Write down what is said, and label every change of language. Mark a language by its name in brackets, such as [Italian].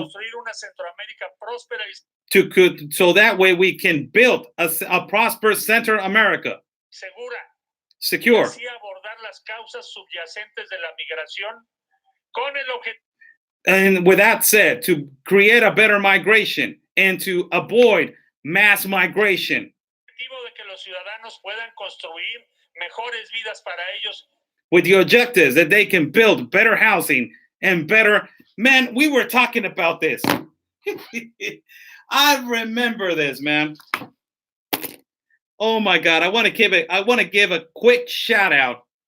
[Spanish] para construir una Centroamérica próspera y [English] so that way we can build a prosperous Central America. [Spanish] Segura. [English] Secure. [Spanish] Así abordar las causas subyacentes de la migración con el objetivo. [English] And with that said, to create a better migration and to avoid mass migration. [Spanish] De que los ciudadanos puedan construir mejores vidas para ellos. [English] With the objectives that they can build better housing and better. Man, we were talking about this. I remember this, man. Oh my God! I want to give a quick shout out.